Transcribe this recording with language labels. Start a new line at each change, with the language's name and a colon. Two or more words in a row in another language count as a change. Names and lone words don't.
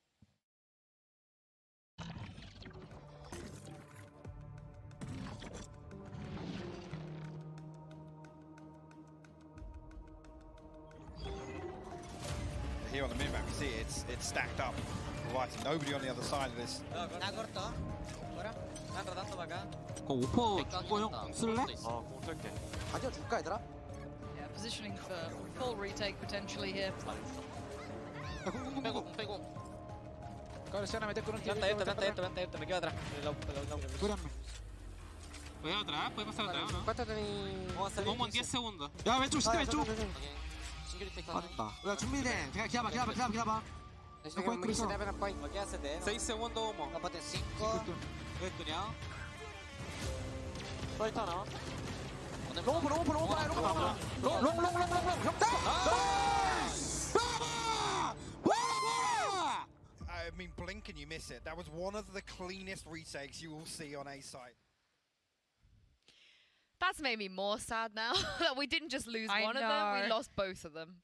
English: Here on the minimap, you see it's stacked up. Right, nobody on the other side of this.
Korean: 오퍼 주고 형 쓸래? 공 쓸게. 가져줄까 얘들아?
English: Yeah, positioning for full retake potentially here.
Korean: 빼고 빼고.
Portuguese: Cara, sinceramente tu não tinha
Spanish: Venta, me quedo atrás. Voy atrás, puede pasar atrás, ¿no? ¿Cuánto tenés? Como en 10 segundos.
Korean: 야 왼쪽 시대 왼쪽. 맞다. 야 준비돼. 기다려.
Spanish: 6 segundos humo. Aparte 5. Estuneado. Ahorita no.
Korean: 롱.
English: I mean, blink and you miss it. That was one of the cleanest retakes you will see on A site. That's made me more sad now that we didn't just lose one of them, we lost both of them.